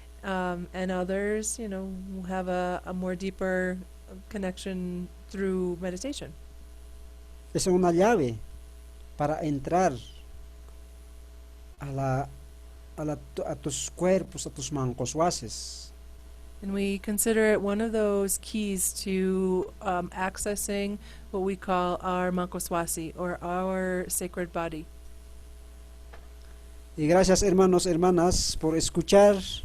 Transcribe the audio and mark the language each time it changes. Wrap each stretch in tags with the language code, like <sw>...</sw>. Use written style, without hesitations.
<en>And others, have a more deeper connection through meditation.</en> <es>Es una llave para entrar a tus cuerpos, a tus mancoswases.</es> <en>And we consider it one of those keys to accessing what we call our mankoswasi, or our sacred body.</en> <es>Y gracias, hermanos, hermanas, por escuchar.</es>